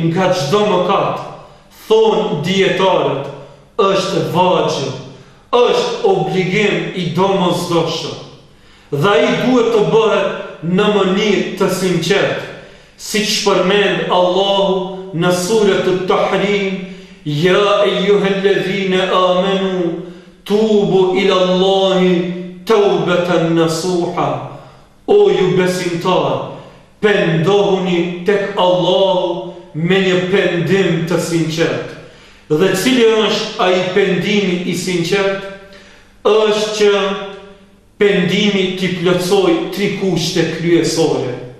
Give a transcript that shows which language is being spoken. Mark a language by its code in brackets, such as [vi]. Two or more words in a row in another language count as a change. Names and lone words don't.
[sq] nga çdo mëkat, thonë dietarët, është vajib, është obligim i domosdoshëm, dhe ai duhet të bëhet në mënyrë të sinqert, siç përmend Allahu në surën At-Tahrim, [ar] يا أيها الذين آمنوا توبوا إلى الله توبة نصوحا, [sq] o ju besimtar, pendohuni tek Allahu me një pendim të sinqert. Dhe cili është ai pendimi i sinqert? Është që pendimi t'i plotësoj 3 kushte kryesore.